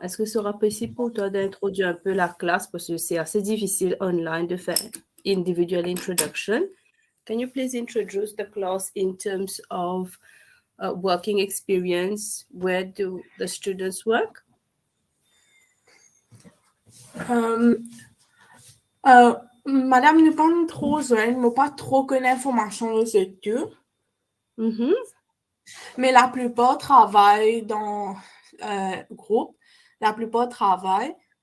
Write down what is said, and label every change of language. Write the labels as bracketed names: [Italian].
[French] Est-ce que ce sera possible pour toi d'introduire un peu la classe parce que c'est assez difficile online de faire [English] individual introduction? Can you please introduce the class in terms of working experience? Where do the students work? [French] Madame, nous pas trop jeune, nous pas trop connaître l'information de ce tout. Mais la plupart travaillent dans groupe. La plupart travaillent.